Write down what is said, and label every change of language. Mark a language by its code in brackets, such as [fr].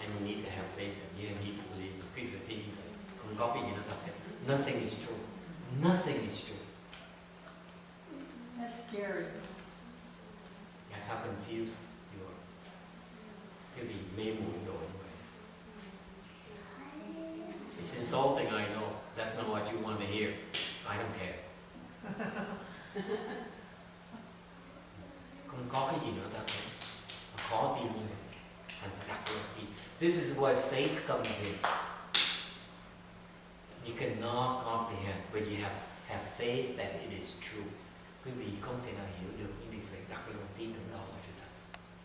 [en] And you need to have faith and you need to believe. [vi] Quý vị tin không có cái gì nó thật hết. [en] Nothing is true. Nothing is true. That's scary. That's how confused you are. [vi] Quý vị mê muội rồi như vậy. [en] It's insulting, I know. That's not what you want to hear. I don't care. [vi] Không có cái gì nữa thật hết. Khó tin như vậy. Thành phải đặt lòng tin. [en] This is where faith comes in. You cannot comprehend, but you have faith that it is true. [vi] Quý vị không thể nào hiểu được, nhưng phải đặt lòng tin vào đó là sự thật.